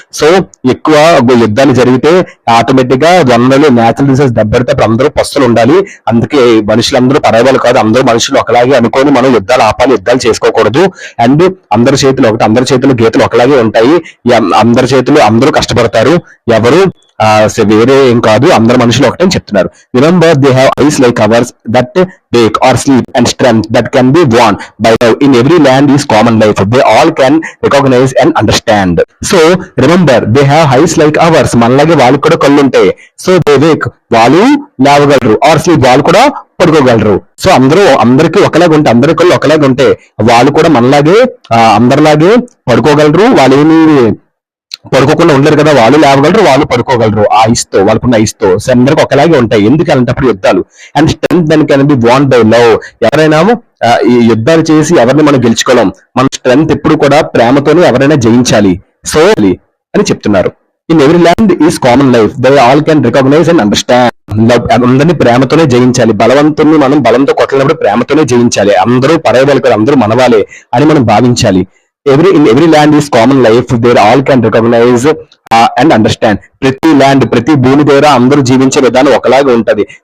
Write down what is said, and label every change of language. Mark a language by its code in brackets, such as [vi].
[te] So ఎక్కువ యుద్ధాలు జరిగితే ఆటోమేటిక్ గా వనరులు నేచురల్ రిసోర్స్ దెబ్బడితే అప్పుడు అందరూ పస్తులు ఉండాలి. అందుకే మనుషులందరూ పర్వాలేదు కాదు, అందరూ మనుషులు ఒకలాగే అనుకొని మనం యుద్ధాలు ఆపాలి, యుద్ధాలు చేసుకోకూడదు. అండ్ అందరి చేతులు ఒకటి, అందరి చేతులు గీతలు ఒకలాగే ఉంటాయి. అందరి చేతులు అందరూ కష్టపడతారు, ఎవరు వేరే ఏం కాదు, అందరు మనుషులు ఒకటే అని చెప్తున్నారు. [en] Remember they have eyes like ours that wake or sleep and strength that can be won by love in every land is common life. They all can recognize and understand. So remember they have eyes like ours. [te] మనలాగే వాళ్ళకి కూడా కళ్ళు ఉంటాయి. So [en] they wake, [te] వాళ్ళు లేవగలరు, [en] or sleep, [te] వాళ్ళు కూడా పడుకోగలరు. So అందరికీ ఒకలాగా ఉంటాయి, అందరి కళ్ళు ఒకలాగా ఉంటాయి. వాళ్ళు కూడా మనలాగే అందరిలాగే పడుకోగలరు, వాళ్ళు ఏమి పడుకోకుండా ఉండలేరు కదా, వాళ్ళు లేవగలరు, వాళ్ళు పడుకోగలరు. ఆ ఐస్తో, వాళ్ళకున్న ఐస్తో. సో అందరికి ఒకలాగే ఉంటాయి. ఎందుకు అలాంటప్పుడు యుద్ధాలు? [en] And strength then can be won by love. [te] ఎవరైనా ఈ యుద్ధాలు చేసి ఎవరిని మనం గెలుచుకోలేం. మన స్ట్రెంత్ ఎప్పుడు కూడా ప్రేమతోనే ఎవరైనా జయించాలి. [en] so [te] అని చెప్తున్నారు. [en] In every land is common life, they all can recognize and understand. [te] అందరినీ ప్రేమతోనే జయించాలి. బలవంతుని మనం బలంతో కొట్టలేనప్పుడు ప్రేమతోనే జయించాలి. అందరూ పరవాళ్ళు కాదు, అందరూ మనవాలే అని మనం భావించాలి. [en] in every land is common life, they all can recognize and understand. [te] ప్రతి భూమి దగ్గర అందరూ జీవించే విధానం ఒకలాగా ఉంటది.